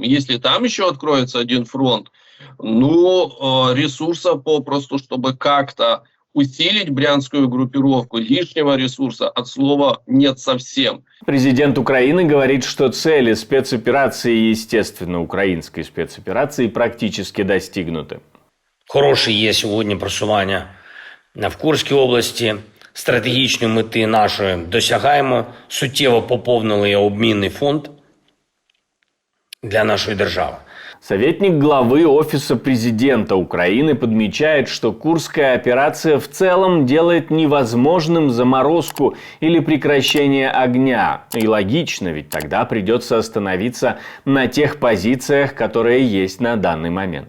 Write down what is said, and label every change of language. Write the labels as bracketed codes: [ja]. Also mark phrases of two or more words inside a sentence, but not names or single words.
[ru] Если там еще откроется один фронт, ресурсов попросту, чтобы как-то усилить брянскую группировку, лишнего ресурса от слова нет совсем. Президент Украины говорит, что цели спецоперации, естественно, украинской спецоперации, практически достигнуты. [uk] Хороше є сьогодні просування в Курській області. Стратегічні мети нашої досягаємо. Суттєво поповнили обмінний фонд для нашої держави. [ru] Советник главы Офиса президента Украины подмечает, что Курская операция в целом делает невозможным заморозку или прекращение огня. И логично, ведь тогда придется остановиться на тех позициях, которые есть на данный момент.